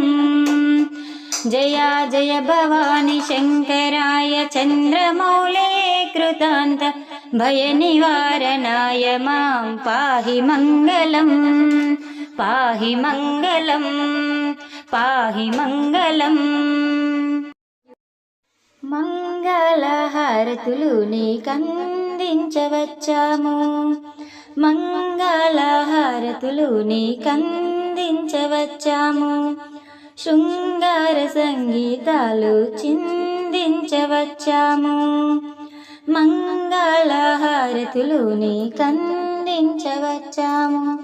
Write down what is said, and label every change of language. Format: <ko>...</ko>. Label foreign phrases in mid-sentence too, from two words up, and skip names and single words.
<sa>जया जय भवानी शङ्कराय चन्द्रमौलिये कृतान्त भयनिवारणाय मां पाहि मङ्गलम्। पाहि मङ्गलम्, पाहि मङ्गलम्।</sa> <te>మంగళహారతులు నీకందించవచ్చాము, మంగళహారతులు నీకందించవచ్చాము, శృంగార సంగీతాలు చిందించవచ్చాము, మంగళహారతులు నీకందించవచ్చాము,</te>